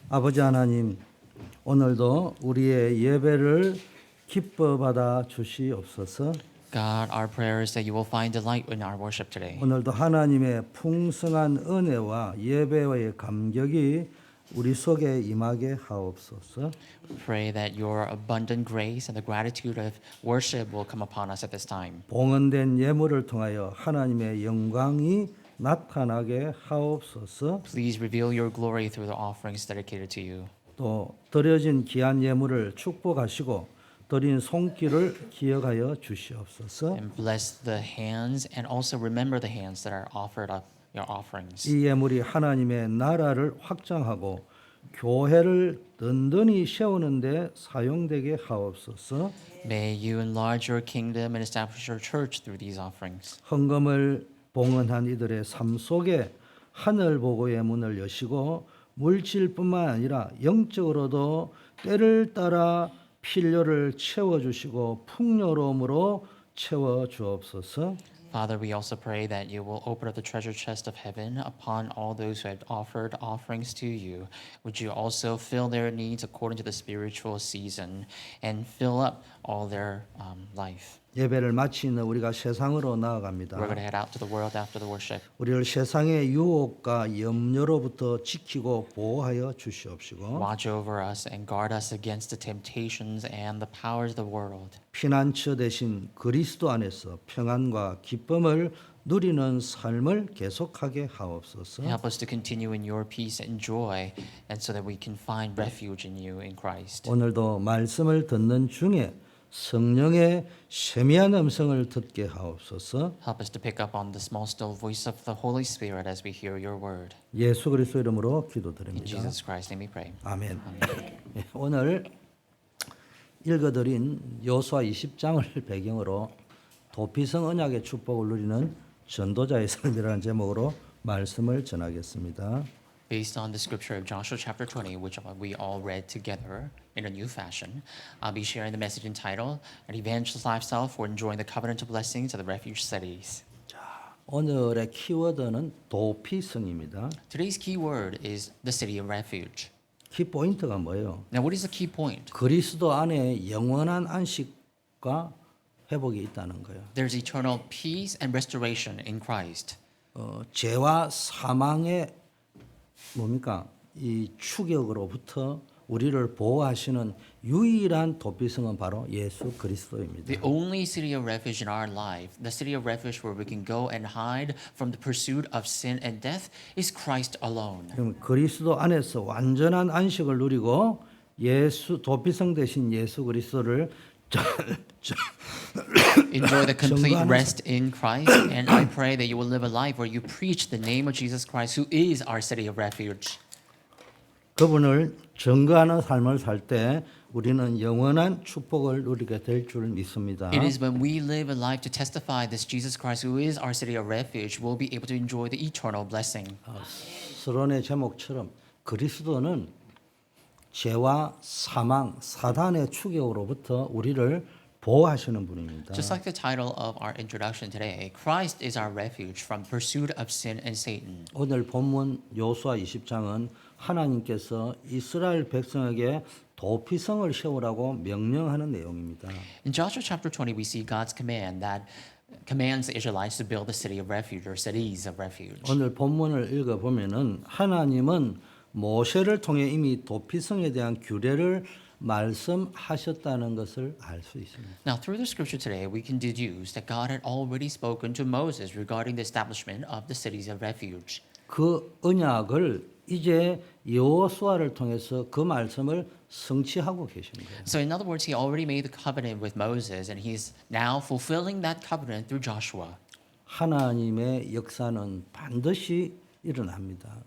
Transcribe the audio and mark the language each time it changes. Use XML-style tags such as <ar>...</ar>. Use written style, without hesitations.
<ko>아버지 하나님, 오늘도 우리의 예배를 기뻐 받아 주시옵소서.</ko> <en>God, our prayer is that you will find delight in our worship today.</en> <ko>오늘도 하나님의 풍성한 은혜와 예배의 감격이 우리 속에 임하게 하옵소서.</ko> <en>Pray that your abundant grace and the gratitude of worship will come upon us at this time.</en> <ko>봉헌된 예물을 통하여 하나님의 영광이 나타나게 하옵소서.</ko> <en>Please reveal your glory through the offerings dedicated to you.</en> <ko>또 드려진 귀한 예물을 축복하시고 드린 손길을 기억하여 주시옵소서.</ko> <en>And bless the hands and also remember the hands that are offered up your offerings.</en> <ko>이 예물이 하나님의 나라를 확장하고 교회를 든든히 세우는 데 사용되게 하옵소서.</ko> <en>May you enlarge your kingdom and establish your church through these offerings.</en> <ko>헌금을 봉헌한 이들의 삶 속에 하늘 보고의 문을 여시고 물질뿐만 아니라 영적으로도 때를 따라 필요를 채워주시고 풍요로움으로 채워주옵소서.</ko> <en>Father, we also pray that you will open up the treasure chest of heaven upon all those who have offered offerings to you. Would you also fill their needs according to the spiritual season and fill up all their life?</en> <ko>예배를 마치는 우리가 세상으로 나아갑니다.</ko> <en>We're going to head out to the world after the worship.</en> <ko>우리를 세상의 유혹과 염려로부터 지키고 보호하여 주시옵시고</ko> <en>Watch over us and guard us against the temptations and the powers of the world.</en> <ko>피난처 대신 그리스도 안에서 평안과 기쁨을 누리는 삶을 계속하게 하옵소서.</ko> <en>Help us to continue in your peace and joy, and so that we can find refuge in you in Christ.</en> <ko>오늘도 말씀을 듣는 중에 성령의 세미한 음성을 듣게 하옵소서.</ko> <en>Help us to pick up on the small still voice of the Holy Spirit as we hear your word.</en> <ko>예수 그리스도 이름으로</ko> <en>In</en> <ko>기도드립니다.</ko> <en>Jesus Christ's name we pray.</en> <ko>아멘. 예, 오늘 읽어드린 여호수아 20장을 배경으로 도피성 언약의 축복을 누리는 전도자의 삶이라는 제목으로 말씀을 전하겠습니다.</ko> <en>Based on the scripture of Joshua chapter 20, which we all read together in a new fashion, I'll be sharing the message entitled An Evangelist Lifestyle for Enjoying the Covenantal Blessings of the Refuge Cities.</en> <ko>오늘의 키워드는 도피성입니다.</ko> <en>Today's key word is the city of refuge.</en> <ko>키포인트가 뭐예요?</ko> <en>Now, what is the key point?</en> <ko>그리스도 안에 영원한 안식과 회복이 있다는 거예요.</ko> <en>There's eternal peace and restoration in Christ.</en> <ko>죄와 사망의 뭡니까? 이 추격으로부터 우리를 보호하시는 유일한 도피성은 바로 예수 그리스도입니다.</ko> <en>The only city of refuge in our life, the city of refuge where we can go and hide from the pursuit of sin and death, is Christ alone.</en> <ko>그럼 그리스도 안에서 완전한 안식을 누리고 예수 도피성 대신 예수 그리스도를</ko> <en>Enjoy the complete</en> <ko>정관하사-</ko> <en>rest in Christ, and I pray that you will live a life where you preach the name of Jesus Christ, who is our city of refuge.</en> <ko>그분을 증거하는 삶을 살 때 우리는 영원한 축복을 누리게 될 줄 믿습니다.</ko> <en>It is when we live a life to testify this Jesus Christ, who is our city of refuge, we'll be able to enjoy the eternal blessing.</en> <ko>서론의 제목처럼 그리스도는 죄와 사망, 사단의 추격으로부터 우리를 보호하시는 분입니다.</ko> <en>Just like the title of our introduction today, Christ is our refuge from pursuit of sin and Satan.</en> <ko>오늘 본문 여호수아 20장은 하나님께서 이스라엘 백성에게 도피성을 세우라고 명령하는 내용입니다.</ko> <en>In Joshua chapter 20, we see God's command that commands the Israelites to build a city of refuge or cities of refuge.</en> <ko>오늘 본문을 읽어 보면은 하나님은 모세를 통해 이미 도피성에 대한 규례를 말씀하셨다는 것을 알 수 있습니다.</ko> <en>Now, through the scripture today, we can deduce that God had already spoken to Moses regarding the establishment of the cities of refuge.</en> <ko>그 언약을 이제 여호수아를 통해서 그 말씀을 성취하고 계신 거예요.</ko> <en>So, in other words, he already made the covenant with Moses, and he's now fulfilling that covenant through Joshua.</en> <ko>하나님의 역사는 반드시 일어납니다.</ko>